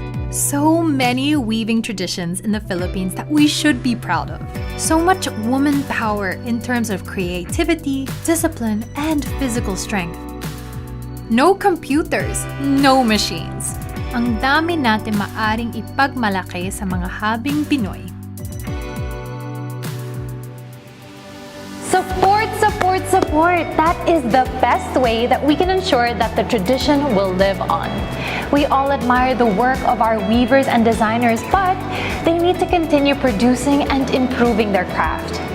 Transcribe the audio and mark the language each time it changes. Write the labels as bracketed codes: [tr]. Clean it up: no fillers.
[en] So many weaving traditions in the Philippines that we should be proud of. So much woman power in terms of creativity, discipline, and physical strength. No computers, no machines. [tl] Ang dami natin maaring ipagmalaki sa mga habing Pinoy. [en] Support, support, support! That is the best way that we can ensure that the tradition will live on. We all admire the work of our weavers and designers, but they need to continue producing and improving their craft.